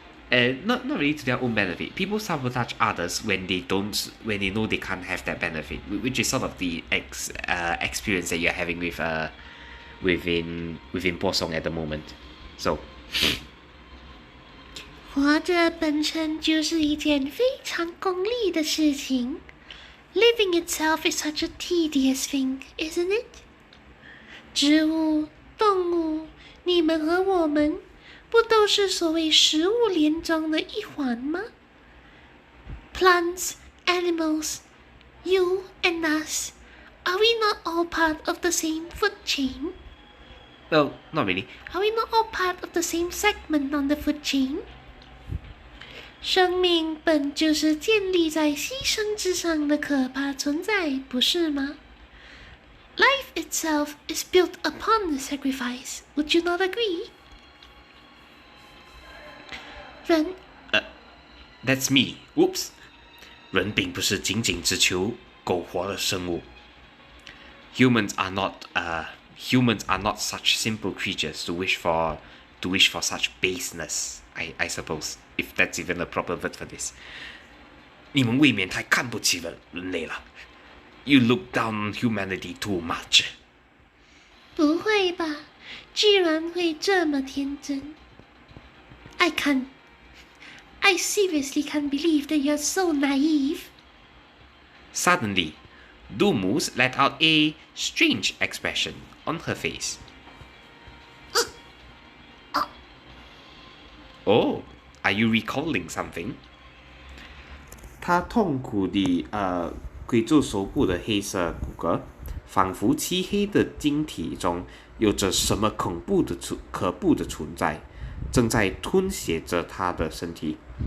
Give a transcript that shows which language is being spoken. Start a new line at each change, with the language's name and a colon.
English: Not really to their own benefit. People sabotage others when they know they can't have that benefit, which is sort of the experience that you're having with within Posong at the moment. So.
Chinese: 活着本身就是一件非常功利的事情。
English: Living itself is such a tedious thing, isn't it?
Chinese: 植物、动物，你们和我们，不都是所谓食物链中的一环吗？
English: Plants, animals, you and us, are we not all part of the same food chain? Well, not really. Are we not all part of the same segment on the food chain?
Chinese: 生命本就是建立在牺牲之上的可怕存在，不是吗？
English: Life itself is built upon the sacrifice. Would you not agree?
Chinese: 人
English: That's me. Whoops.
Chinese: 人并不是仅仅只求苟活的生物。
English: Humans are not such simple creatures to wish for such baseness. I suppose, if that's even a proper word for this.
Chinese: 你们未免太看不起人类了。
English: You look down on humanity too much.
Chinese: 不会吧？居然会这么天真
English: I seriously can't believe that you're so naive. Suddenly, Dumus let out a strange expression on her face. Oh, are you recalling something?
Chinese: 她痛苦地鬼住手部的黑色骨骼，仿佛漆黑的晶体中有着什么可怖的存在，正在吞噬着她的身体。